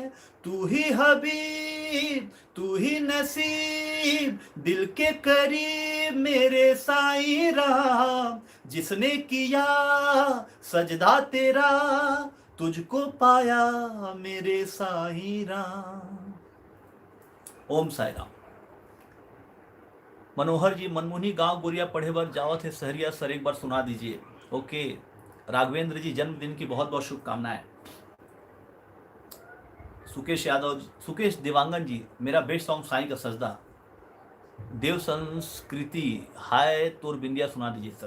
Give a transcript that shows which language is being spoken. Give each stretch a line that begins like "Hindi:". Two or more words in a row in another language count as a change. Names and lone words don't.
Hindi: तू ही हबीब तू ही नसीब, दिल के करीब मेरे साईं राम। जिसने किया सजदा तेरा, तुझको पाया मेरे साईं राम। ओम साई राम। मनोहर जी, मनमोहनी गांव गुरिया पढ़े बर जावत है सहरिया सर, एक बार सुना दीजिए। ओके। राघवेंद्र जी, जन्मदिन की बहुत बहुत शुभकामनाएं। सुकेश यादव, सुकेश देवांगन जी, मेरा
English: best song
Hindi: साईं का सजदा। देव संस्कृति, हाय तोर बिंदिया सुना दीजिए सर।